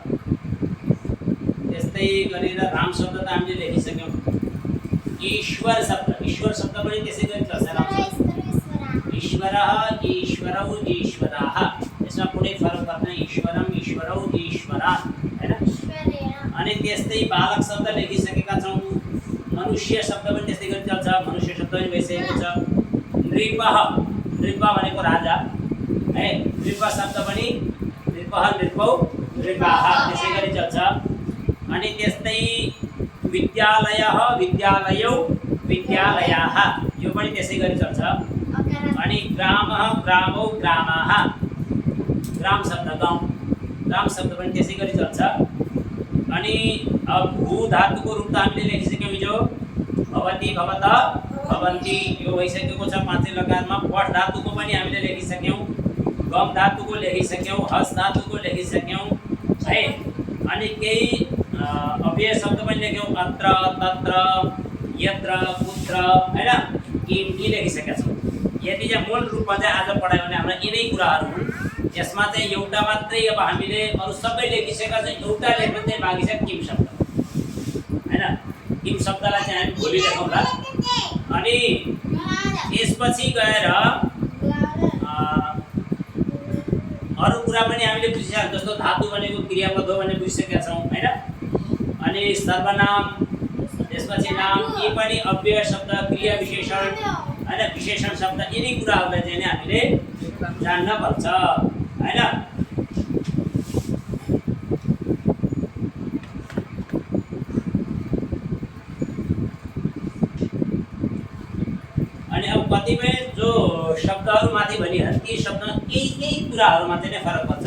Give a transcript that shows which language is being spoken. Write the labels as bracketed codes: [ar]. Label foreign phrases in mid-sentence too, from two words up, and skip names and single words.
[ne] त्यस्तै गरेर राम शब्द त हामीले लेखिसक्यौँ ईश्वर शब्द पनि त्यसै गरी चल्छ राम शब्द [sa] ईश्वरः ईश्वरौ ईश्वराः [ne] यसमा कुनै फरक पर्दैन [sa] ईश्वरम ईश्वरौ ईश्वरा [ne] हैन अनि त्यस्तै बालक शब्द लेखिसकेका छौँ मनुष्य शब्द पनि त्यस्तै गरी चल्छ मनुष्य शब्द पनि भइसकेको छ नृपः नृप भनेको राजा है नृप शब्द पनि [sa] नृपः नृपौ नृपाः [ne] त्यसै गरी चल्छ अनि त्यस्तै [sa] विद्यालयः विद्यालयौ विद्यालयाः [ne] यो पनि त्यसै गरी चल्छ अनि [sa] ग्रामः ग्रामौ ग्रामाः [ne] ग्राम शब्द गाउँ ग्राम शब्द पनि त्यसै गरी चल्छ अनि अब भू धातुको रूप त हामीले लेखिसक्यौँ हिजो [sa] भवति भवतः भवन्ति [ne] यो भइसकेको छ पाँचै लकारमा पठ धातुको पनि हामीले लेखिसक्यौँ गम धातुको लेखिसक्यौँ हस धातुको लेखिसक्यौँ है अनि केही अव्यय शब्द पनि लेख्यौँ [sa] अत्र तत्र यत्र पुत्र [ne] हैन यी लेखिसकेका छौँ यदि चाहिँ मूल रूपमा चाहिँ आज पढायो भने हाम्रो यिनै कुराहरू हुन् यसमा चाहिँ एउटा मात्रै अब हामीले अरू सबै लेखिसकेका चाहिँ एउटा लेख्न चाहिँ बाँकी छ किम शब्द हैन किम शब्दलाई चाहिँ हामी भोलि लेखौँला अनि त्यसपछि गएर अरू कुरा पनि हामीले बुझिसक्यौँ, जस्तो धातु भनेको क्रियापद हो भन्ने बुझिसकेका छौँ हैन। अनि सर्वनाम त्यसपछि नाम यी पनि अव्यय शब्द क्रिया विशेषण हैन विशेषण शब्द यिनी कुराहरूलाई चाहिँ नि हामीले जान्न पर्छ हैन। अनि अब कतिपय जो शब्दहरू माथि भनिहाल्छ ती शब्द केही कुराहरूमा चाहिँ नै फरक पर्छ।